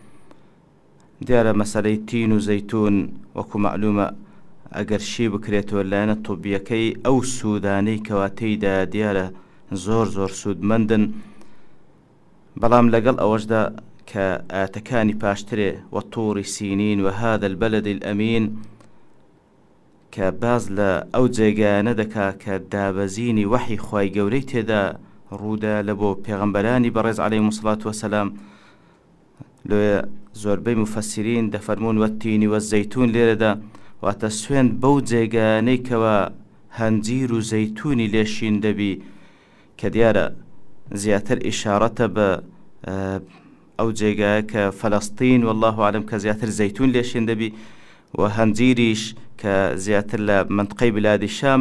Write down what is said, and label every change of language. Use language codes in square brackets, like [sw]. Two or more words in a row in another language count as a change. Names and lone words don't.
[ckb] دیارە مەسەلەی تین و زەیتون وەکو معلومە ئەگەر شی بکرێتەوە لایەنە طبیەکەی ئەو سوودانەی کەوا تێیدا دیارە زۆر سوودمەندن، بەڵام لەگەڵ ئەوەشدا کە ئاەتەکانی پاشترێ [ar] وەتووری سینین و هذا البلد الأمين [ckb] کە باز لە ئەو جێگایانە دەکا کە دابەزینی وەحی خوای گەورەی تێدا ڕوودا لە بۆ پێغەمبەرانی بەڕێز [ar] عەلەیهیمو سڵات وەسەلام. [ckb] لێ زۆربەی مفەسیرین دەفەرمون [ar] وەتینی وەزەیتون [ckb] لێرەدا واتە سوێند بەو جێگانەی کەوا هەنجیر و زەیتونی لێشین دەبی، کە دیارە زیاتر ئیشارەتە بە ئەو جێگایە کە فەلەستین [ar] والله عالم [ckb] کە زیاتر زەیتون لێشین دەبی، و هەنجیریش کە زیاتر لە منطقەی بلادی شامە.